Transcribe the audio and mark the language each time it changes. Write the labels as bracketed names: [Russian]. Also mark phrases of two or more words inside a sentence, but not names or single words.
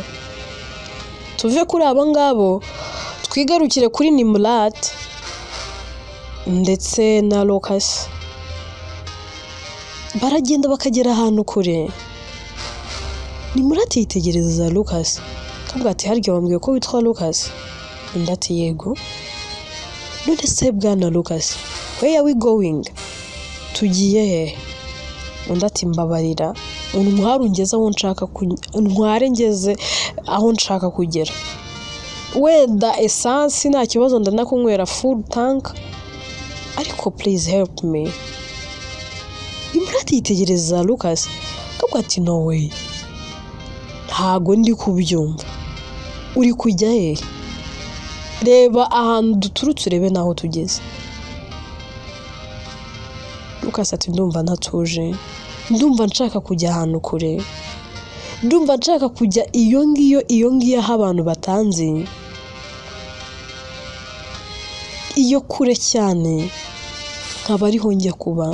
[Kinyarwanda] Tuve kuri abo ngabo twigarukire kuri Nimrat ndetse na Lucas. Baragenda bakagera ahantu kure. Nimrat yitegereza Lucas akavuga ati harya wambwiye ko witwa Lucas? Undi ati yego. None se bwana Lucas, [English] where are we going? [Kinyarwanda] Tugiye he? Undi ati mbabarira, untware ngeze aho nshaka kugera. Wenda essence nta kibazo ndanakunywera [English] full tank, [Kinyarwanda] ariko [English] please help me. [Kinyarwanda] Nimrat yitegereza Lucas akavuga ati [English] no way, [Kinyarwanda] ntago ndi kubyumva. Uri kujya he? Reba ahantu duturutse urebe naho tugeze. Lucas ati ndumva ntatuje, ndumva nshaka kujya ahantu kure, ndumva nshaka kujya iyo ngiyo aho abantu batanzi, iyo kure cyane nkaba ariho njya kuba.